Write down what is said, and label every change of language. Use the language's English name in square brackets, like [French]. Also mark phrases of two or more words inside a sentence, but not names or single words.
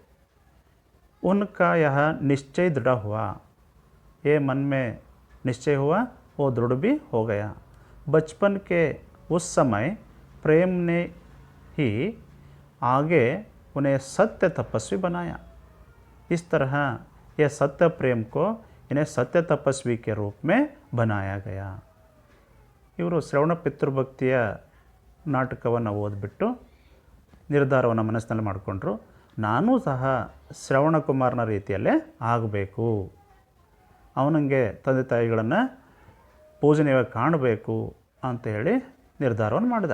[Hindi] उनका यह निश्चय दृढ़ हुआ, ये मन में निश्चय हुआ, वो दृढ़ भी हो गया। बचपन के उस समय प्रेम ने ही आगे उन्हें सत्य तपस्वी बनाया। इस तरह यह सत्य प्रेम को इन्हें सत्य तपस्वी के रूप में बनाया गया। [Kannada] ಇವರು ಶ್ರವಣ ಪಿತೃಭಕ್ತಿಯ ನಾಟಕವನ್ನು ಓದ್ಬಿಟ್ಟು ನಿರ್ಧಾರವನ್ನು ಮನಸ್ಸಿನಲ್ಲಿ ಮಾಡಿಕೊಂಡ್ರು, ನಾನೂ ಸಹ ಶ್ರವಣಕುಮಾರನ ರೀತಿಯಲ್ಲೇ ಆಗಬೇಕು, ಅವನಿಗೆ ತಂದೆ ತಾಯಿಗಳನ್ನು ಪೂಜನೀಯವಾಗಿ ಕಾಣಬೇಕು ಅಂತ ಹೇಳಿ ನಿರ್ಧಾರವನ್ನು ಮಾಡಿದ.